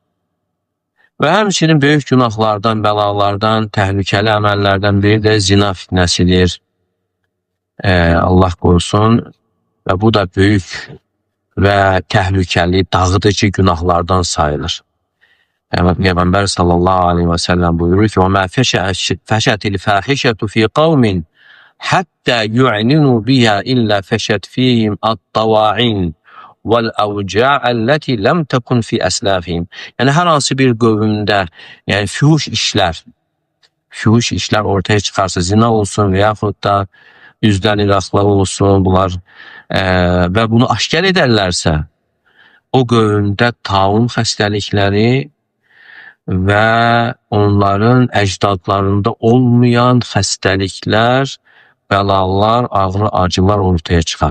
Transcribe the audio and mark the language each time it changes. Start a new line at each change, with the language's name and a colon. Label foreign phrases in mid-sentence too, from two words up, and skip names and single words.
Azerbaijani: Və həmçinin böyük günahlardan, bəlalardan, təhlükəli əməllərdən biri də zina fitnəsidir. Allah qorusun. Və bu da böyük və təhlükəli, dağıdıcı günahlardan sayılır. Peyğəmbər
Arabic: صلى الله عليه وسلم
Azerbaijani: buyurur ki,
Arabic: وَمَا فَشَتِ الْفَاحِشَةُ فِي قَوْمٍ حَتَّى يُعْلِنُوا بِهَا إِلَّا فَشَتْ فِيهِمْ الطَّوَاعِينَ وَالْأَوْجَاعَ الَّتِي لَمْ تَكُنْ فِي أَسْلَافِهِمْ.
Azerbaijani: Yəni hər hansı bir qövmdə yəni fühuş işlər ortaya çıxarsa, zina olsun və yaxud da üzdən iraqlar olsun, bunlar və bunu aşkar edərlərsə, o qövmdə taun xəstəlikləri və onların əcdadlarında olmayan xəstəliklər, bəlalar, ağrı, acılar ortaya çıxar.